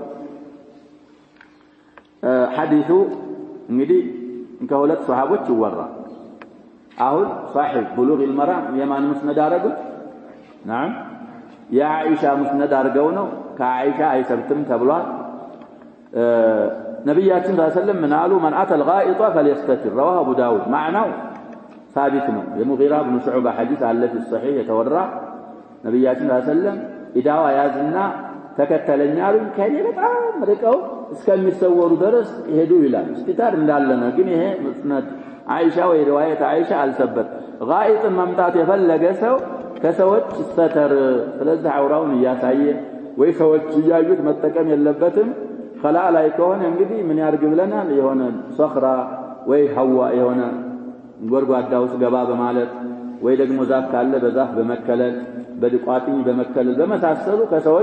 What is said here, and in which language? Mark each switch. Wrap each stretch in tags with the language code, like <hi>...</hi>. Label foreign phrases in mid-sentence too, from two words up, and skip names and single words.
<am>حديث እንግዲህ ከሁለት ሷሃቦች ይወራ አሁን</am> <ar>صاحب بلوغ المرام</ar> <am>የማን مسند አረጉት نعم የአኢሻ مسند አርገው ነው ከአኢሻ አይሰብትም ተብሏል ነብያችን</am> <ar>صلى الله عليه وسلم</ar> <am>ምን አሉ</am> <ar>من أتى الغائط فليستتر رواه أبو داود معناه ثابت</ar> <am>ነው የሙጊራ ኢብኑ ሹዕባ ሐዲስ አለ</am> <ar>في الصحيح</ar> <am>የተወራ ነብያችን</am> <ar>صلى الله عليه وسلم</ar> <am>ኢዳዋ ያዝና ተከተለኛሉ ከኔ በጣም ርቀው እስከሚሰወሩ ድረስ ሄዱ ይላል እስቲታር እንዳለ ነው ግን ይሄ መስነድ አይሻ ወይ</am> <ar>رواية عائشة</ar> <am>አልሰበት غائط መምጣት የፈለገ ሰው ከሰዎች ስተተር ስለዚህ አውራውን ያሳየ ወይ ሰዎች ያዩት መጠቀም የለበትም خላ ላይ ከሆነ እንግዲህ ምን ያርግ ብለናል የሆነ ሶኽራ ወይ ሐዋ የሆነ ጎርጓዳው ገባ በማለት ወይ ደግሞ ዛፍ ካለ በዛፍ በመከለል በድቋጥኝ በመከለል በመሳሰሉ ከሰዎች</am>